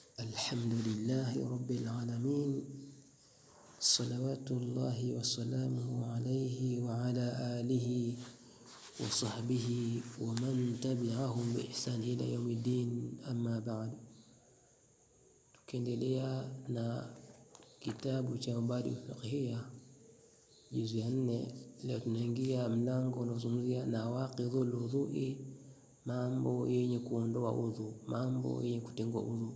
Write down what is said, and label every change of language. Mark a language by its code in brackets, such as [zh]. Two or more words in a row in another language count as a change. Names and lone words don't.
[ar] الحمد لله رب العالمين، صلوات الله وسلامه عليه وعلى آله وصحبه ومن تبعهم بإحسان إلى يوم الدين. أما بعد, [sw] tukiendelea na kitabu cha Mabadi'u Fiqhiyya juzu ya 4, leo tunaingia mlango unaozungumzia [ar] نواقض الوضوء, [sw] mambo yenye kuondoa udhu, mambo yenye kutengua udhu.